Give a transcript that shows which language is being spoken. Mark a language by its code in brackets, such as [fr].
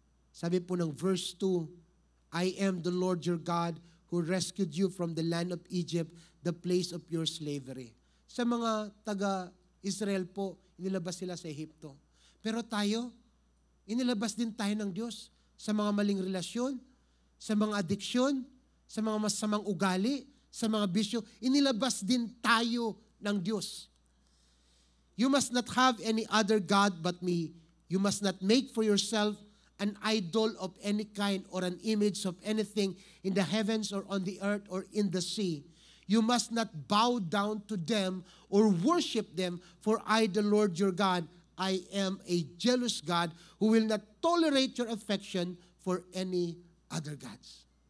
[tl] Sabi po ng [en] verse 2, I am the Lord your God who rescued you from the land of Egypt, the place of your slavery. [tl] Sa mga taga-Israel po, inilabas sila sa Ehipto. Pero tayo, inilabas din tayo ng Diyos sa mga maling relasyon, sa mga adiksyon, sa mga masamang ugali, sa mga bisyo. Inilabas din tayo ng Diyos. [en] You must not have any other God but me. You must not make for yourself an idol of any kind or an image of anything in the heavens or on the earth or in the sea. You must not bow down to them or worship them, for I, the Lord your God, I am a jealous God who will not tolerate your affection for any other gods.